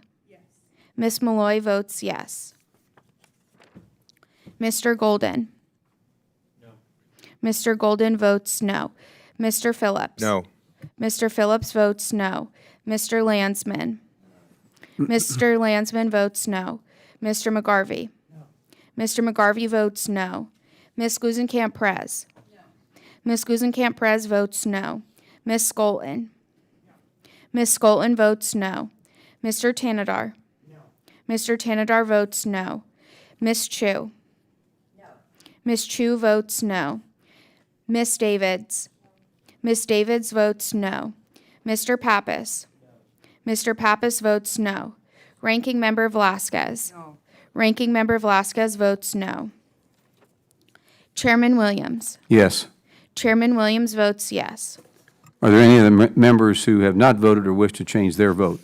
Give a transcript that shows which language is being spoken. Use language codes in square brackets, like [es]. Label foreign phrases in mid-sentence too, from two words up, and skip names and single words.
[en] Ms. Malloy votes yes. Mr. Golden. Mr. Golden votes no. Mr. Phillips. No. Mr. Phillips votes no. Mr. Landsman. Mr. Landsman votes no. Mr. McGarvey. Mr. McGarvey votes no. Ms. Gusenkamp-Perez. Ms. Gusenkamp-Perez votes no. Ms. Skolten. Ms. Skolten votes no. Mr. Tanadar. Mr. Tanadar votes no. Ms. Chu? No. Ms. Chu votes no. Ms. Davids? Ms. Davids votes no. Mr. Pappas? No. Mr. Pappas votes no. Ranking Member Velasquez? No. Ranking Member Velasquez votes no. Chairman Williams? Yes. Chairman Williams votes yes. Are there any other members who have not voted or wish to change their vote?